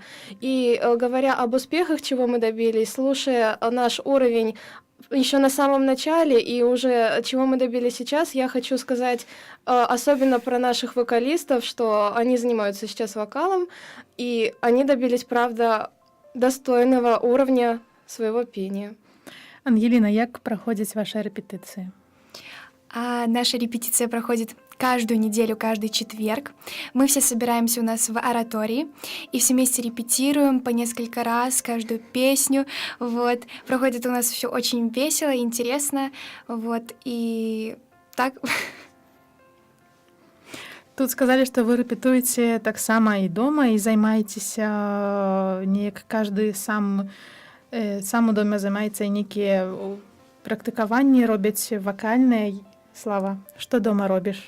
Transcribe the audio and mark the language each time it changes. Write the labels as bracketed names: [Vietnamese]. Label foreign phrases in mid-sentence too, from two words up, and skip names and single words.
[Russian] И говоря об успехах, чего мы добились, слушая наш уровень еще на самом начале и уже чего мы добились сейчас, я хочу сказать особенно про наших вокалистов, что они занимаются сейчас вокалом, и они добились, правда, достойного уровня своего пения. [Belarusian] Ангеліна, як праходзяць ваши рэпетыцыі? [Russian] Наша репетиция проходит каждую неделю, каждый четверг. Мы все собираемся у нас в оратории и все вместе репетируем по несколько раз каждую песню. Вот. Проходит у нас все очень весело, интересно. Вот. И так. [Belarusian] Тут сказалі, што вы рэпетуеце таксама і дома і займаецеся неяк кажды сам у доме займаецца і нейкія практыкаванні робяць вакальныя. Слава, што дома робіш?